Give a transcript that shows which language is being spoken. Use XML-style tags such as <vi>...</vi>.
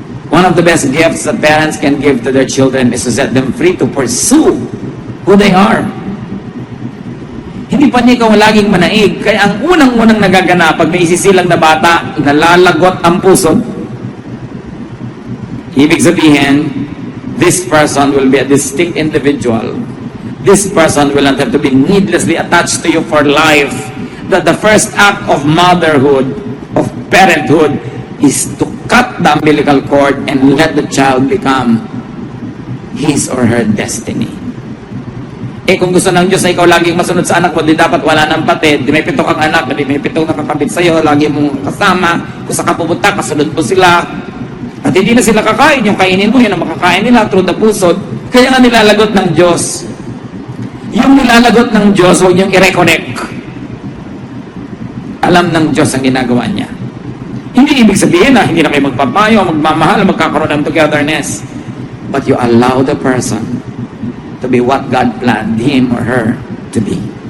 <en>One of the best gifts that parents can give to their children is to set them free to pursue who they are.</en> <tl>Hindi pa niya ikaw laging manaig. Kaya ang unang-unang nagaganap pag may isisilang na bata, nalalagot ang puso. Ibig sabihin,</tl> <en>this person will be a distinct individual. This person will not have to be needlessly attached to you for life. That the first act of motherhood, of parenthood, is to cut the umbilical cord and let the child become his or her destiny.</en> <tl>Eh kung gusto ng Diyos na ikaw laging masunod sa anak mo, di dapat wala ng patid, di may pito kang anak, di may pito nakakabit sa'yo, lagi mong kasama, kung saan ka pupunta, kasunod mo sila. At hindi na sila kakain, yung kainin mo, yun ang makakain nila</tl> <en>through the</en> <tl>pusod. Kaya nga nilalagot ng Diyos. Yung nilalagot ng Diyos, huwag niyong i-reconnect. Alam ng Diyos ang ginagawa niya. Hindi ibig sabihin na hindi na kayo magpapayo, magmamahal, magkakaroon ng togetherness.</tl> <en>But you allow the person to be what God planned him or her to be.</en>